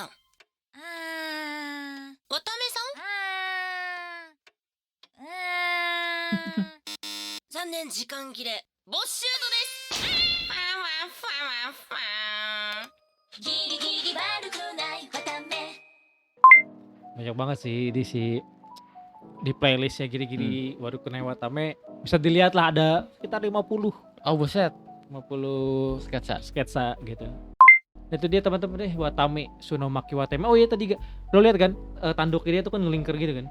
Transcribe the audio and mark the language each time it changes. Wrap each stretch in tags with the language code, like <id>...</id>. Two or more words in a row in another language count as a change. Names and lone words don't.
<ja>あー渡辺さん残念、時間切れ。ボッシュートです。ギリギリ悪くない渡辺。</ja> <id>banyak banget sih di playlistnya Giri-Giri Warukunai Watame. Bisa dilihat lah, ada sekitar 50 Oh buset, 50 sketsa. gitu. Itu dia teman-teman deh, Watame Sunomaki Watame. Oh iya tadi lo lihat kan tanduknya dia tuh kan ngelingker gitu kan.</id>